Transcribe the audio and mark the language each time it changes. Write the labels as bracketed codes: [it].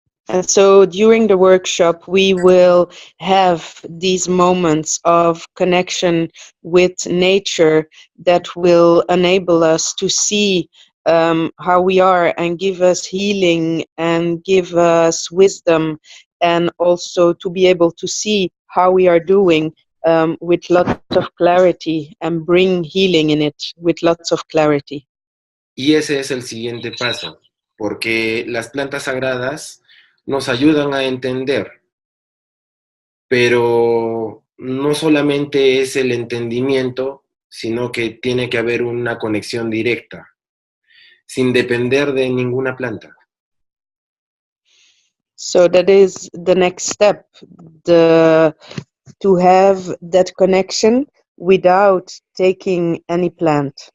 [en] And so during the workshop, we will have these moments of connection with nature that will enable us to see how we are and give us healing and give us wisdom, and also to be able to see how we are doing with lots of clarity and bring healing in it with lots of clarity. [es] Y ese es el siguiente paso, porque las plantas sagradas nos ayudan a entender, pero no solamente es el entendimiento, sino que tiene que haber una conexión directa, sin depender de ninguna planta. [en] So that is the next step, to have that connection without taking any plant.